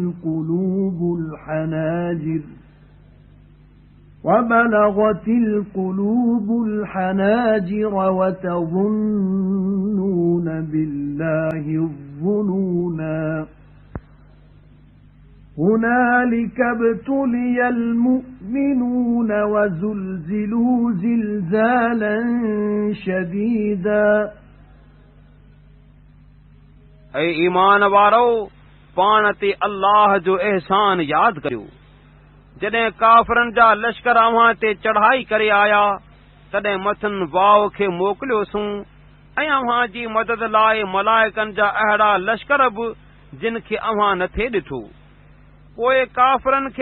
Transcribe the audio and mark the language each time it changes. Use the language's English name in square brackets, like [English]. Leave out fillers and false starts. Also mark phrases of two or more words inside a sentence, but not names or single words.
[Arabic] القلوب الحناجر وتظنون بالله الظنونا هنالك ابتلي المؤمنون وزلزلوا زلزالا شديدا [Sindhi] ऐं ईमान वारो पाण ते अल्लाह जो एहसान यादि करियो जॾहिं काफ़िरनि जा लश्कर अव्हां ते चढ़ाई करे आया तॾहिं मथनि वाव खे मोकिलियोसूं ऐं अव्हां जी मदद लाइ मलाइकनि जा अहिड़ा लश्कर बि जिन खे अव्हां नथे ॾिठो पोइ काफ़िरनि खे